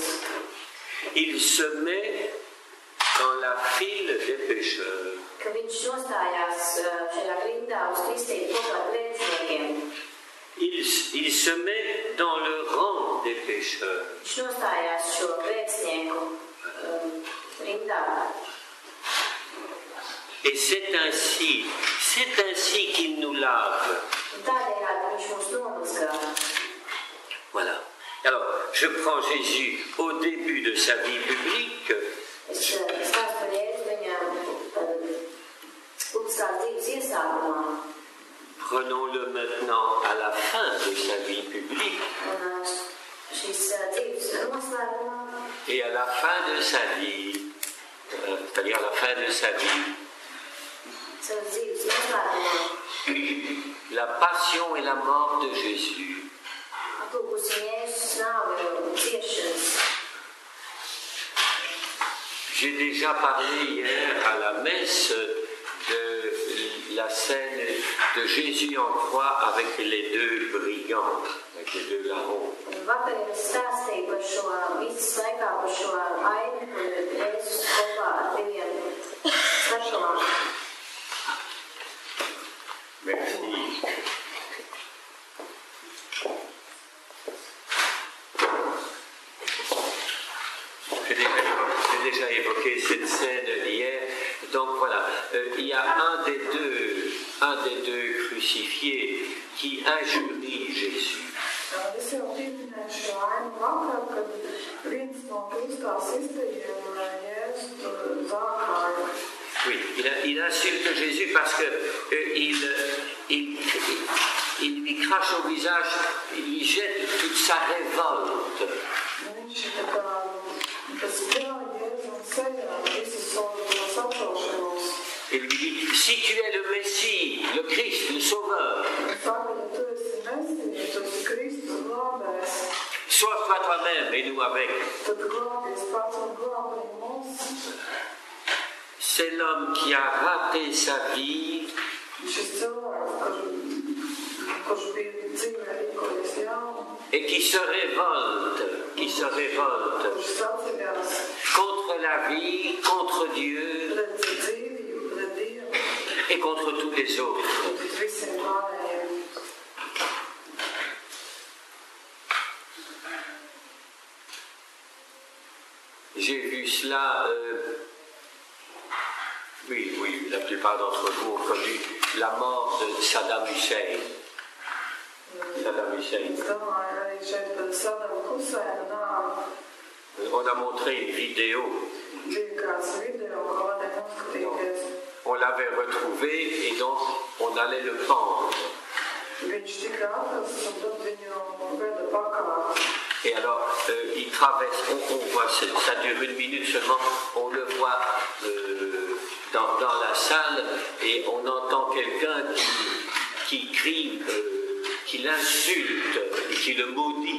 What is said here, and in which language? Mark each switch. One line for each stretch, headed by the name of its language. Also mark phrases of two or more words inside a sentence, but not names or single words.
French: il se met dans la file des pécheurs.
Latvian: ka viņš nostājās šajā rindā uz kristību kopā ar grēciniekiem.
French: Il se met dans le rang des pécheurs.
Latvian: Viņš nostājās šo grēcinieku rindā.
French: Et c'est ainsi qu'il nous lave.
Latvian: Un tādējādi viņš mūs nomazgā.
French: Voilà. Alors, je prends Jésus au début de sa vie publique.
Latvian: Es stāstu par Jēzu viņa publiskās dzīves iesākumā.
French: Prenons-le maintenant à la fin de sa vie publique.
Latvian: Un šīs dzīves noslēgumā.
French: Et à la fin de sa vie, c'est-à-dire à la fin de sa vie,
Latvian: Savas dzīves noslēgumā.
French: la passion et la mort de Jésus.
Latvian: Aplūkusi Jēzus nāvi un ciešanas.
French: J'ai déjà parlé hier à la messe de la scène de Jésus en croix avec les deux brigands, avec les deux larrons.
Latvian: Vakar es stāstīju par šo visas laikā, par šo ainu, kur Jēzus kopā ar diviem slepkavām.
French: Merci. J'ai déjà évoqué cette scène hier. Donc voilà, il y a un des deux crucifiés qui injurie Jésus.
Latvian: Es jau pieminēju šo ainu vakar, kad viens no krustā sistajiem Jēzu zākāja.
French: Oui, il insulte Jésus parce que il lui crache au visage, il lui jette toute sa révolte.
Latvian: Viņš tā kā spļāja Jēzum sejā visu savu sacelšanos.
French: Il lui dit, si tu es le Messie, le Christ, le Sauveur,
Latvian: Saka, ja tu esi Mesija, tu esi Kristus glābējs,
French: sauve-toi toi-même et nous avec.
Latvian: tad glābies pats un glābēji mūs.
French: C'est l'homme qui a raté sa vie
Latvian: Šis cilvēks, kurš bija dzīvē rīkojies jaunu,
French: et qui se révolte
Latvian: kurš saceļās
French: contre la vie, contre Dieu
Latvian: pret dzīvību, pret Dievu,
French: et contre tous les autres.
Latvian: un pret visiem pārējiem.
French: J'ai vu cela, oui, la plupart d'entre vous ont connu la mort de Saddam Hussein. Saddam Hussein.
Latvian: Es domāju, arī šeit par Sadamu Huseinu nāvi
French: On a montré une vidéo,
Latvian: bija kāds video, ko varēja noskatīties.
French: on l'avait retrouvé et donc on allait le pendre.
Latvian: Viņš tika atrasts un tad viņu veda pakāt.
French: Et alors, il traverse, on voit, ça dure 1 minute seulement, on le voit dans la salle et on entend quelqu'un qui crie, qui l'insulte et qui le maudit.